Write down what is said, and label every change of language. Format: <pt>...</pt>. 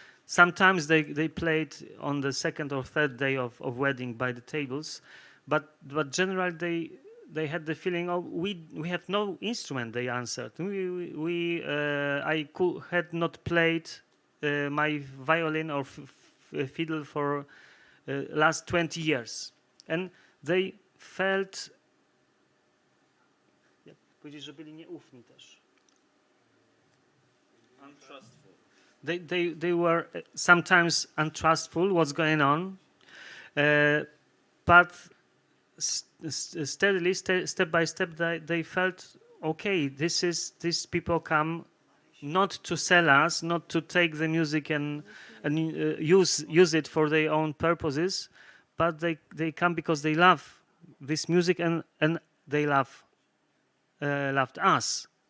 <en>Sometimes they played on the second or third day of wedding by the tables, but generally they had the feeling, oh, we have no instrument. They answered. I had not played my violin or fiddle for last 20 years, and they felt.</en> <pl>Jak powiedzieć, że byli nieufni też.</pl> <en>Untrustful. They were sometimes untrustful. What's going on? But steadily, step by step, they felt, okay, these people come not to sell us, not to take the music and use it for their own purposes, but they come because they love this music and they loved us.</en>